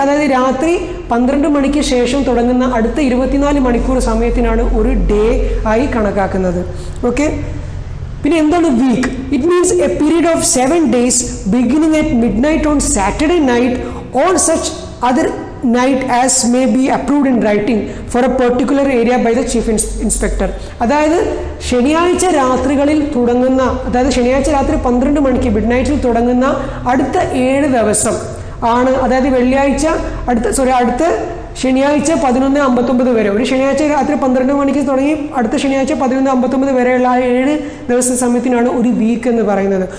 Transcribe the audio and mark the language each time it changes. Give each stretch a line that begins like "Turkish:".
Malayalam: അതായത് രാത്രി 12 മണിക്ക് ശേഷം തുടങ്ങുന്ന അടുത്ത 24 മണിക്കൂർ സമയത്തിനാണ് ഒരു ഡേ ആയി കണക്കാക്കുന്നത്.
English: okay,
Malayalam: പിന്നെ എന്താണ്
English: Week? It means a period of 7 days beginning at midnight on Saturday night on such other night as may be approved in writing for a particular area by the chief inspector.
Malayalam: അതായത് ശനിയാഴ്ച രാത്രികളിൽ തുടങ്ങുന്ന, അതായത് ശനിയാഴ്ച രാത്രി 12 മണിക്ക് mid നൈറ്റിൽ തുടങ്ങുന്ന അടുത്ത 7 ദിവസം ആണ്, അതായത് വെള്ളിയാഴ്ച അടുത്ത ശനിയാഴ്ച 11:59 വരെ, ഒരു ശനിയാഴ്ച രാത്രി 12 മണിക്ക് തുടങ്ങി അടുത്ത ശനിയാഴ്ച 11:59 വരെയുള്ള ആ 7 ദിവസ സമയത്തിനാണ് ഒരു വീക്ക് എന്ന് പറയുന്നത്.